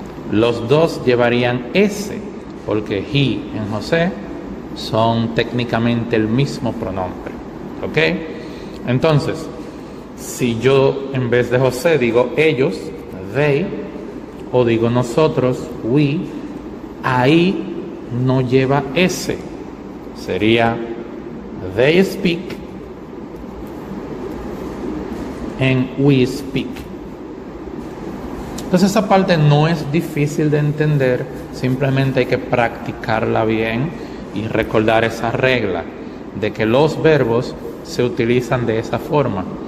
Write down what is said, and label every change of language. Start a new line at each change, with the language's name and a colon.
Spanish: Los dos llevarían S porque he y José son técnicamente el mismo pronombre. ¿Ok? Entonces, si yo en vez de José digo ellos, they, o digo nosotros, we, ahí no lleva S. Sería
English: they speak and we speak.
Spanish: Entonces esa parte no es difícil de entender, simplemente hay que practicarla bien y recordar esa regla de que los verbos se utilizan de esa forma.